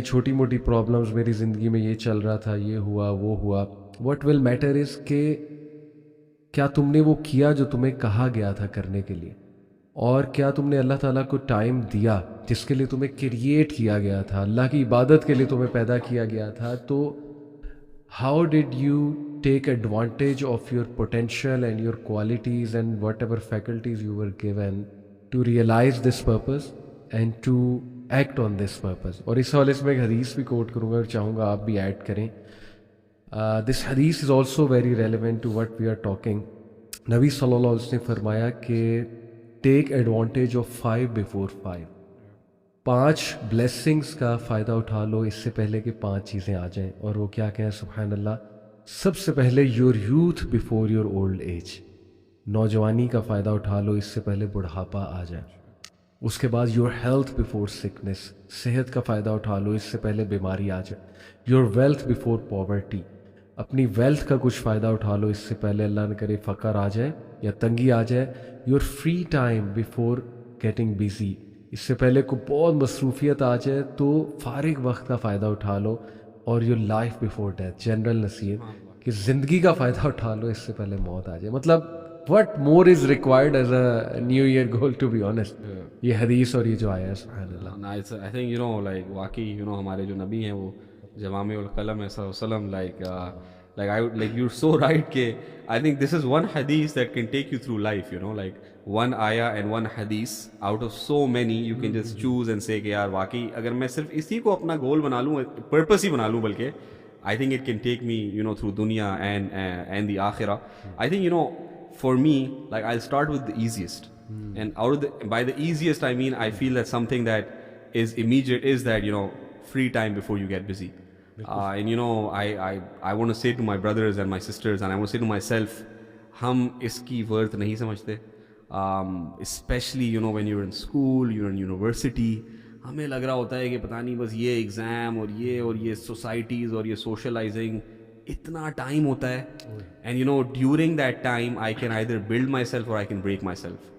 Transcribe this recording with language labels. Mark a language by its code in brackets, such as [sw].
[ur] چھوٹی موٹی پرابلمز، میری زندگی میں یہ چل رہا تھا، یہ ہوا وہ ہوا. [en] what will matter is [ur] کہ کیا تم نے وہ کیا جو تمہیں کہا گیا تھا کرنے کے لیے، اور کیا تم نے اللہ تعالیٰ کو ٹائم دیا جس کے لیے تمہیں کریٹ کیا گیا تھا، اللہ کی عبادت کے لیے تمہیں پیدا کیا گیا تھا. [en] تو how did you take advantage of your potential and your qualities and whatever faculties you were given to realize this purpose and to act on this purpose. [ur] اور اس حوالے سے میں ایک حدیث بھی کوٹ کروں گا اور چاہوں گا آپ بھی ایڈ کریں. [en] this hadith is also very relevant to what we are talking. [ur] نبی صلی اللہ علیہ وسلم نے فرمایا کہ [en] take advantage of 5 before 5. [ur] 5 blessings کا فائدہ اٹھا لو اس سے پہلے کہ 5 چیزیں آ جائیں. اور وہ کیا کہیں؟ سبحان اللہ. سب سے پہلے [en] your youth before your old age, [ur] نوجوانی کا فائدہ اٹھا لو اس سے پہلے بڑھاپا آ جائے. اس کے بعد [en] your health before sickness, [ur] صحت کا فائدہ اٹھا لو اس سے پہلے بیماری آ جائے. [en] your wealth before poverty, [ur] اپنی ویلتھ کا کچھ فائدہ اٹھا لو اس سے پہلے اللہ نہ کرے فقر آ جائے یا تنگی آ جائے. [en] your free time before getting busy, [ur] اس سے پہلے کوئی بہت مصروفیت آ جائے تو فارغ وقت کا فائدہ اٹھا لو. اور [en] your life before death, [ur] general نصیحت کہ زندگی کا فائدہ اٹھا لو اس سے پہلے موت آ جائے. [en] مطلب what more is required as a new year goal to be honest. [ur] یہ حدیث اور یہ جو آیا ہے سبحان اللہ. [en] I think you know like [ur] واقعی یو نو ہمارے جو نبی ہیں وہ جوامع القلم ہے صلی اللہ علیہ وسلم. [en] like you're so right کہ I think this is one hadith that can take you through life, you know, like one ayah and one hadith out of so many you can just choose and say [ur] کہ یار واقعی اگر میں صرف اسی کو اپنا گول بنا لوں، پرپس ہی بنا لوں، [en] بلکہ I think it can take me, you know, through dunya and the akhirah. I think, you know, for me, like I'll start with the easiest. And by the easiest I mean I feel that something that is immediate is that, you know, free time before you get busy. And you know, I want to say to my brothers and my sisters and I want to say to myself, [ur] hum iski worth nahi samajhte. [en] Especially, you know, when you're in school, you're in university, [ur] ہمیں لگ رہا ہوتا ہے کہ پتہ نہیں بس یہ ایگزام اور یہ سوسائٹیز اور یہ سوشلائزنگ اتنا ٹائم ہوتا ہے. [en] And you know during that time I can either build myself اور I can break myself.